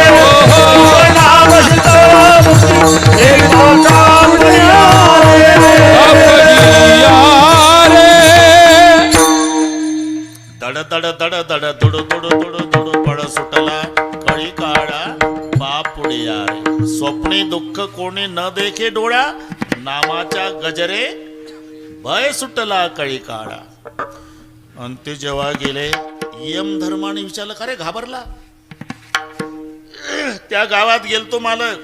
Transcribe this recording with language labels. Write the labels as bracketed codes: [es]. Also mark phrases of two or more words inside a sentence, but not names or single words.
[mr] जीवनामसी फळ मुक्ती सेवी माता पडिया रे. दड दड दड दड दुडू दुडू दुडू दुडू फळ सुटला कळी काळा बापुडे यारे. स्वप्नी दुःख कोणी न देखे डोळा, नामाच्या गजरे भय सुटला कळी काळा. आणि ते जेव्हा गेले यमधर्माने विचारलं का रे घाबरला. त्या गावात गेलतो मालक.